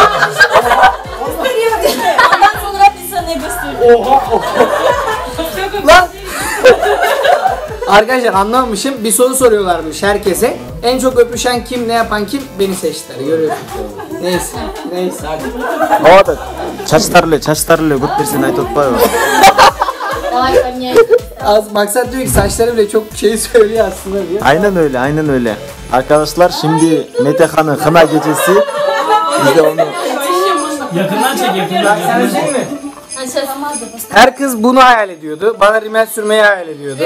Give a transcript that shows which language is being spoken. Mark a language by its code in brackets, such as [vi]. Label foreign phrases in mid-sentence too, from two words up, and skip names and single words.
[tr] Ondan sonra biz sana gösterdik. Lan! Arkadaşlar anlamamışım. Bir soru soruyorlarmış herkese. En çok öpüşen kim, ne yapan kim? Beni seçtiler. Görüyorsunuz. Neyse. Neyse hadi. [ky] Оода чачтарлы бүт берсен айтып атпайбы? [tr] Az maksat diyor ki saçları bile çok şey söylüyor aslında diyor. Aynen öyle. Arkadaşlar şimdi Metehan'ın kına gecesi. Biz de onu Yakından çek yakından. Sen şey mi? Her kız bunu hayal ediyordu. Bana rimel sürmeyi hayal ediyordu.